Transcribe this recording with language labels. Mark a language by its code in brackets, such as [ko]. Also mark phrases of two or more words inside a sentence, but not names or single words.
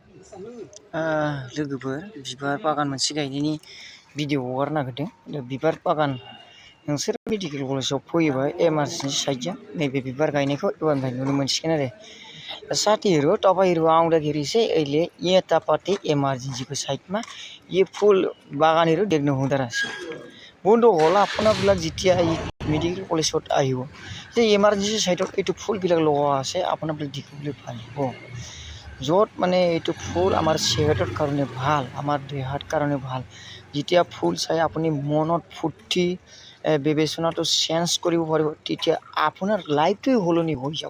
[brx] लोगोफोर बिबार बागान मोनसे गायनायनि भिडिअ हगारनो नागिरदों। बिबार बागान नोंसोर मेडिकेल कलेजाव फैयोबा एमारजेन्सि साइडजों नैबे बिबार गायनायखौ एबारनिफ्राय नुनो मोनसिगोन आरो। [ne] साथ ही तपाईहरु आउँदाखेरि चाहिँ अहिले यतापट्टि इमर्जेन्सीको साइडमा यो फुल बागानहरू देख्नु हुँदो रहेछ। [as] বন্ধুসকল আপোনাবিলাক যেতিয়া এই মেডিকেল কলেজত আহিব যে ইমাৰ্জেঞ্চি সাইডত এইটো ফুলবিলাক লগোৱা আছে আপোনাবিলাক দেখিবলৈ পাৰিব। য'ত মানে এইটো ফুল আমাৰ সেহতৰ কাৰণে ভাল, আমাৰ দেহৰ কাৰণে ভাল। যেতিয়া ফুল চাই আপুনি মনত ফুৰ্তি বিবেচনাটো চেঞ্জ কৰিব পাৰিব, তেতিয়া আপোনাৰ লাইফটোই সলনি হৈ যাব।